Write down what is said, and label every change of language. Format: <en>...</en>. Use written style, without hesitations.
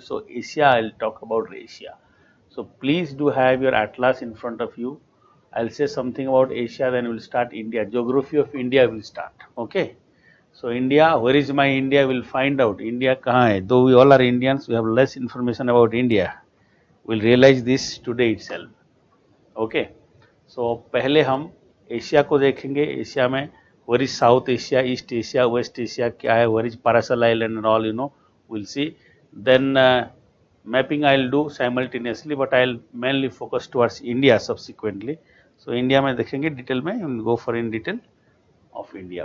<en>So Asia, I'll talk about Asia. So please do have your atlas in front of you. I'll say something about Asia, then we'll start India. Geography of India will start. Okay. So India, where is my India? We'll find out.</en> <hi>India kahan hai?</hi> <en>Though we all are Indians, we have less information about India. We'll realize this today itself. Okay.</en> <hi>So पहले हम Asia को देखेंगे.</hi> <en>Asia में where is South Asia, East Asia, West Asia</en> <hi>क्या है,</hi> <en>where is Paracel Island and all, we'll see. Then mapping I'll do simultaneously, but I'll mainly focus towards India subsequently. So India</en> <hi>में देखेंगे detail में,</hi> <en>we'll go for in detail of India.</en>